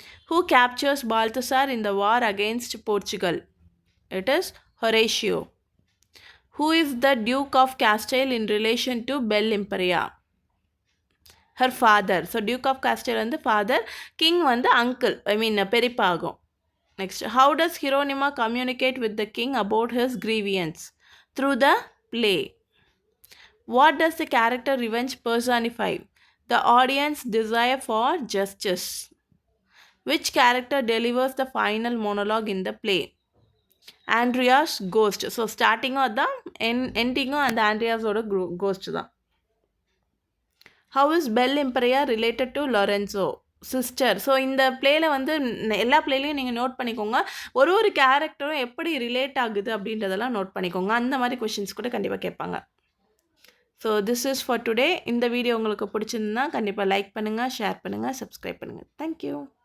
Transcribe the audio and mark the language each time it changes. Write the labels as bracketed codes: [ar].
[en] Who captures Balthazar in the war against Portugal? It is Horatio. Who is the duke of Castile in relation to Belle Imperia? Her father. [ta] So Duke of காஸ்டைல் வந்து father, king வந்து uncle, பெரியப்பா ஆகும். [en] Next, how does Hieronima communicate with the king about his grievance? Through the play. What does the character revenge personify? The audience desire for justice. Which character delivers the final monologue in the play? Andrea's ghost. So starting or the ending and Andrea's ghost da. How is Belle Imperia related to Lorenzo? Sister. [ta] So இந்த பிளேயில் வந்து எல்லா பிளேலையும் நீங்கள் note பண்ணிக்கோங்க. ஒரு கேரக்டரும் எப்படி relate ஆகுது அப்படின்றதெல்லாம் நோட் பண்ணிக்கோங்க. அந்த மாதிரி கொஷின்ஸ் கூட கண்டிப்பாக கேட்பாங்க. [en] So this is for today. [ta] இந்த வீடியோ உங்களுக்கு பிடிச்சிருந்தா கண்டிப்பாக லைக் பண்ணுங்கள், ஷேர் பண்ணுங்கள், சப்ஸ்கிரைப் பண்ணுங்கள். தேங்க்யூ.